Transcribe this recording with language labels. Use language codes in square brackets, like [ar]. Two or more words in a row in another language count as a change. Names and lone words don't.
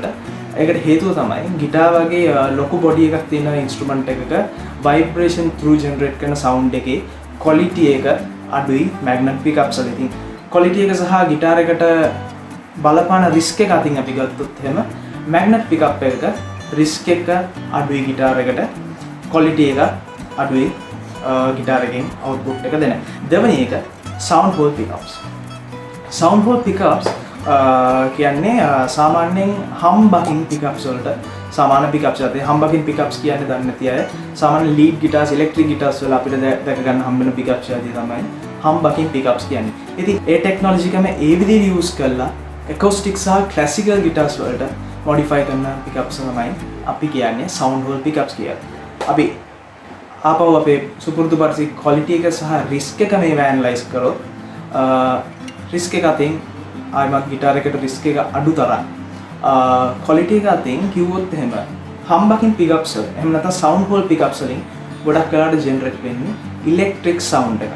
[si] ඒකට හේතුව තමයි ගිටාර් වගේ ලොකු බොඩි එකක් තියෙන ඉන්ස්ට්‍රුමන්ට් එකක [en] vibration through generate [si] කරන සවුන්ඩ් එකේ ක්වොලිටි එක අඩුයි [en] magnet pickups [si] වල. ඉතින් ක්වොලිටි එක සහ ගිටාර් එකට බලපාන රිස්ක් එක අතින් අපි ගත්තොත් එහෙම [en] magnet pickup [si] එක රිස්ක් එක අඩුයි ගිටාර් එකට, ක්වොලිටි එක අඩුයි ගිටාර් එකෙන් අවුට්පුට් එක දෙන. දෙවෙනි එක [en] sound hole pickups. sound hole pickups [si] කියන්නේ සාමාන්‍යයෙන් [en] humbucking pickups [si] වලට සාමාන්‍ය පිකප්ස් වලට [en] humbucking pickups [si] කියන්නේ දන්නේ නැති අය සාමාන්‍ය [en] lead guitars electric guitars [si] වල අපිට දැක ගන්න හම්බ වෙන පිකප්ස් වලදී තමයි [en] humbucking pickups [si] කියන්නේ. ඉතින් ඒ ටෙක්නොලොජි එකම ඒ විදිහට යූස් කරලා acoustic සහ [en] classical guitars [si] වලට modify කරන පිකප්ස් තමයි අපි කියන්නේ [en] sound hole pickups [si] කියලා. අපි ආපහු අපේ සුපුරුදු පරිදි quality එක සහ risk එක මේව analyze කරොත් risk එක අතින් ආයිමත් ගිටාර් එකට රිස්ක් එක අඩු තරම් ක්වොලිටි එක අතින් කිව්වොත් එහෙම [en] humbucking pickups [si] වල එහෙම නැත්නම් [en] sound hole pickups [si] වලින් ගොඩක් වෙලාවට ජෙනරේට් වෙන්නේ [en] electric sound [si] එකක්.